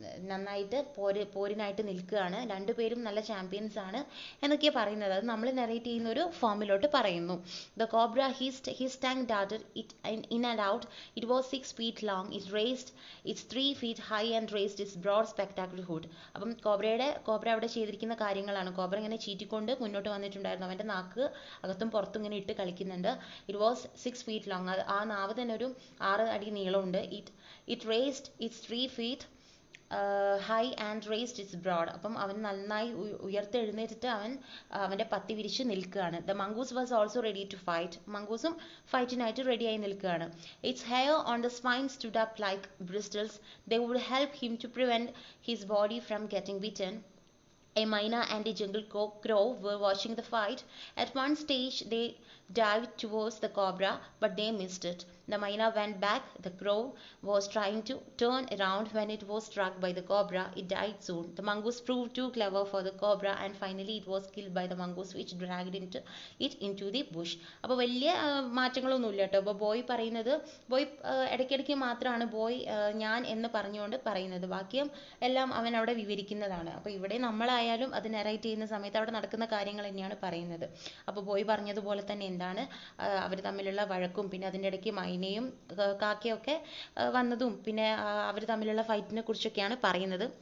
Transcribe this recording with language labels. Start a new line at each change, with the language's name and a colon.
Malayalam: നന്നായിട്ട് പോരിനായിട്ട് നിൽക്കുകയാണ്, രണ്ടുപേരും നല്ല ചാമ്പ്യൻസ് ആണ് എന്നൊക്കെയാണ് പറയുന്നത്. അത് നമ്മൾ നെറേറ്റ് ചെയ്യുന്ന ഒരു ഫോമിലോട്ട് പറയുന്നു.
English: The cobra his tongue darted it in and out. It was 6 feet long. It raised its 3 feet high and raised its broad spectacular hood.
Malayalam: അപ്പം കോബ്ര അവിടെ ചെയ്തിരിക്കുന്ന കാര്യങ്ങളാണ്. കോബ്ര ഇങ്ങനെ ചീറ്റിക്കൊണ്ട് മുന്നോട്ട് വന്നിട്ടുണ്ടായിരുന്നു. അവൻ്റെ നാക്ക് അകത്തും പുറത്തും ഇങ്ങനെ ഇട്ട് കളിക്കുന്നുണ്ട്.
English: It was 6 feet long.
Malayalam: ആ നാവ് തന്നെ ഒരു 6 അടി നീളമുണ്ട്.
English: It raised its 3 feet high and raised its broad.
Malayalam: അപ്പം അവൻ നന്നായി ഉയർത്തെഴുന്നേറ്റിട്ട് അവൻ്റെ പത്തി വിരിച്ച് നിൽക്കുകയാണ്.
English: The mongoose was also ready to fight.
Malayalam: മംഗൂസും ഫൈറ്റിനായിട്ട് റെഡിയായി നിൽക്കുകയാണ്.
English: Its hair on the spine stood up like bristles. They would help him to prevent his body from getting bitten. A myna and a jungle crow were watching the fight. At one stage, they dived towards the cobra, but they missed it. The myna went back. The crow was trying to turn around when it was struck by the cobra. It died soon. The mongoose proved too clever for the cobra, and finally it was killed by the mongoose, which dragged it into the bush.
Malayalam: അപ്പോൾ വലിയ മാറ്റങ്ങളൊന്നുമില്ല കേട്ടോ. അപ്പോൾ boy ഇടയ്ക്കിടയ്ക്ക് മാത്രമാണ് ഞാൻ എന്ന് പറഞ്ഞുകൊണ്ട് പറയുന്നത്. ബാക്കിയും എല്ലാം അവൻ അവിടെ വിവരിക്കുന്നതാണ്. അപ്പോൾ ഇവിടെ നമ്മളായാലും അത് നെറേറ്റ് ചെയ്യുന്ന സമയത്ത് അവിടെ നടക്കുന്ന കാര്യങ്ങൾ തന്നെയാണ് പറയുന്നത്. അപ്പോൾ ബോയ് പറഞ്ഞതുപോലെ തന്നെ എന്താണ് അവർ തമ്മിലുള്ള വഴക്കും പിന്നെ അതിൻ്റെ ഇടയ്ക്ക് മൈനയും കാക്കയൊക്കെ വന്നതും പിന്നെ അവർ തമ്മിലുള്ള ഫൈറ്റിനെ കുറിച്ചൊക്കെയാണ് പറയുന്നത്.